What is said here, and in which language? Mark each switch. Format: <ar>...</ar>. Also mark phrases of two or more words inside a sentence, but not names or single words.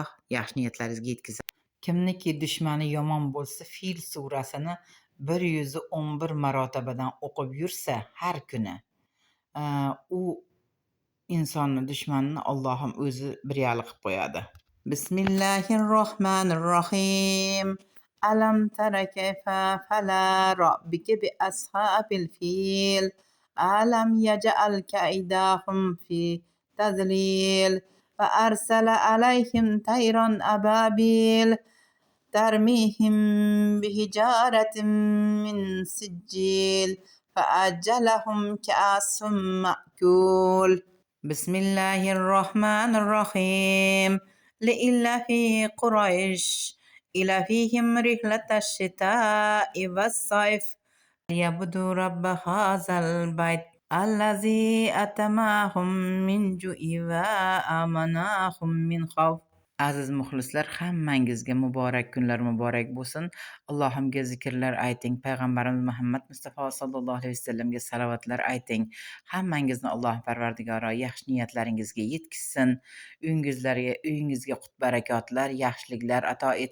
<uz>Yaxshi niyatlaringizga yetkazadi. Kimniki dushmani yomon bo'lsa, Fil surasini 111 marotabadan o'qib yursa har kuni, u insonni dushmanini Allohim o'zi bir yali qilib qo'yadi.</uz> <ar>بسم الله الرحمن الرحيم. ألم تر كيف فعل ربك بأصحاب الفيل. ألم يجعل كيدهم في تضليل. فأرسل عليهم طيرا أبابيل. ترميهم بحجارة من سجيل فأجلهم كعصف مأكول. بسم الله الرحمن الرحيم. لإله قريش إلههم رحلة الشتاء والصيف ليعبدوا رب هذا البيت الذي أطعمهم من جوع وآمنهم من خوف.</ar> <uz>Aziz muxlislar, hammangizga muborak kunlar muborak bo'lsin. Allohimga zikrlar ayting, payg'ambarimiz Muhammad Mustafa</uz> <ar>صلى الله عليه وسلم</ar> <uz>salovatlar ayting. Hammangizni Alloh Parvardigori yaxshi niyatlaringizga yetkazsin. Uyingizga qut barakotlar, yaxshiliklar ato etsin.</uz>